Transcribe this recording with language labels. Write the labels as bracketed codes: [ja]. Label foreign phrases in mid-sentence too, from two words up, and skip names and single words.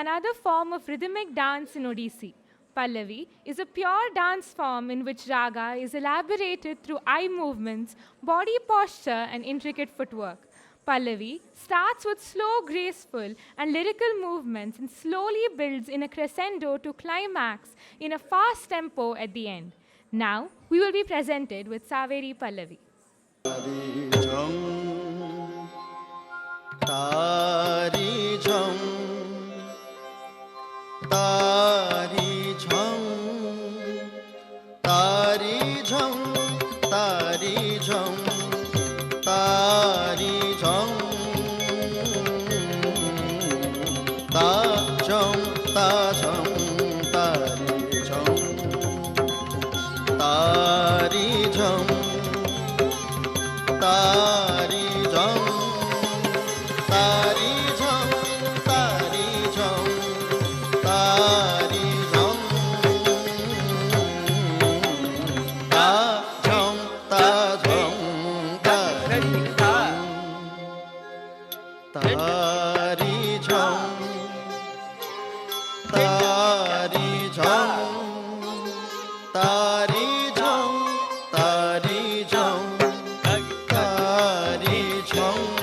[en] another form of rhythmic dance in Odissi. Pallavi is a pure dance form in which raga is elaborated through eye movements, body posture, and intricate footwork. Pallavi starts with slow, graceful, and lyrical movements and slowly builds in a crescendo to climax in a fast tempo at the end. Now, we will be presented with Saveri Pallavi. Tari jham, tari jham, tari jham, tari jham, tari jham, ta jham, ta jham, tari jham, tari jham, tari jham. Tari jham, tari jham, tari jham, ta jham, ta jham, tari jham, tari jham, tari jham, tari jham, tari jham, tari jham.